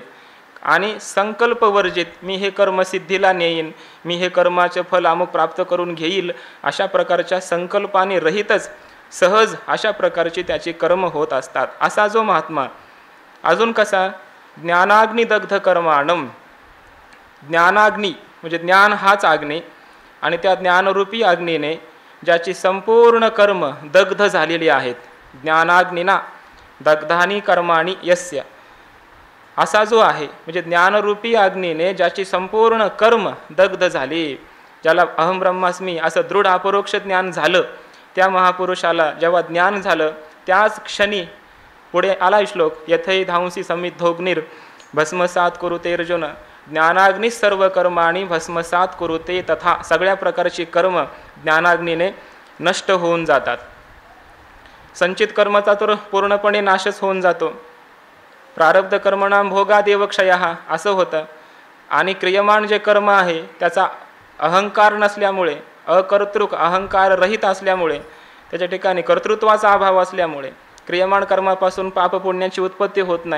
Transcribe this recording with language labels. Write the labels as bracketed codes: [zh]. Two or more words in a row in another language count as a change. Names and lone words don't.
[mr] आणि संकल्प वर्जित, मी हे कर्म सिद्धीला नेईन, मी हे कर्माचे फल अमुक प्राप्त करून घेईल, अशा प्रकारच्या संकल्पाने रहितच सहज अशा प्रकारची त्याची कर्म होत असतात. असा जो महात्मा. अजून कसा? [sa] ज्ञानाग्निदग्ध कर्माणं. [mr] ज्ञानाग्नी म्हणजे ज्ञान हाच अग्नी, आणि त्या ज्ञानरूपी अग्नीने ज्याची संपूर्ण कर्म दग्ध झालेली आहेत. [sa] ज्ञानाग्निना दग्धानी कर्माणी यस्य. [mr] असा जो आहे म्हणजे ज्ञानरूपी अग्नीने ज्याची संपूर्ण कर्म दग्ध झाली, ज्याला [sa] अहम ब्रह्मास्मी [mr] असं दृढ अपरोक्ष ज्ञान झालं, त्या महापुरुषाला जेव्हा ज्ञान झालं त्याच क्षणी पुढे आला श्लोक, [sa] यथै धांसी समिद्धोग्निर भस्मसात कुरुते अर्जुन. ज्ञानाग्नी सर्व कर्माणी भस्मसात कुरुते. [mr] तथा सगळ्या प्रकारची कर्म ज्ञानाग्नीने नष्ट होऊन जातात. संचित कर्माचा तर पूर्णपणे नाशच होऊन जातो. [sa] प्रारब्ध कर्मणाम भोगादेव क्षयः [mr] असं होतं. आणि क्रियमाण जे कर्म आहे त्याचा अहंकार नसल्यामुळे, अकर्तृक अहंकार रहित असल्यामुळे, त्याच्या ठिकाणी कर्तृत्वाचा अभाव असल्यामुळे क्रियमाण कर्मापासून पापपुण्याची उत्पत्ती होत नाही.